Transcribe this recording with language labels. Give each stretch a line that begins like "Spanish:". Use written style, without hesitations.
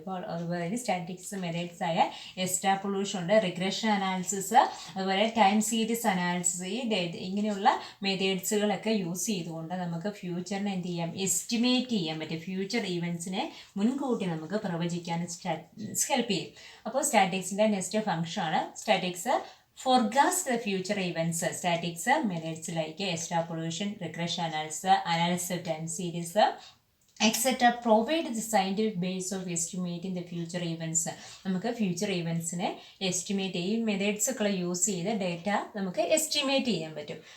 Malayalam: അപ്പോൾ അതുപോലെ statics methods ആയ എക്സ്ട്രാപൊളേഷൻ ഉണ്ട്, റിഗ്രഷൻ അനാലിസിസ്, അതുപോലെ ടൈം സീരീസ് അനാലിസിസ്, ഇങ്ങനെയുള്ള മെത്തേഡ്സുകളൊക്കെ യൂസ് ചെയ്തുകൊണ്ട് നമുക്ക് ഫ്യൂച്ചറിനെ എന്ത് ചെയ്യാം, എസ്റ്റിമേറ്റ് ചെയ്യാൻ പറ്റും. ഫ്യൂച്ചർ ഇവൻറ്റ്സിനെ മുൻകൂട്ടി നമുക്ക് പ്രവചിക്കാൻ സ്റ്റാറ്റിക്സ് ഹെൽപ്പ് ചെയ്യും. അപ്പോൾ സ്റ്റാറ്റിക്സിൻ്റെ നെക്സ്റ്റ് ഫംഗ്ഷനാണ് statics
English: forecast the future events. Statics methods like extrapolation, regression analysis of time series, etc. provide the scientific base of estimating the future events.
Malayalam: നമുക്ക് ഫ്യൂച്ചർ ഇവൻറ്റ്സിനെ എസ്റ്റിമേറ്റ് ചെയ്യും. മെത്തേഡ്സൊക്കെ യൂസ് ചെയ്ത് data നമുക്ക് estimate ചെയ്യാൻ പറ്റും.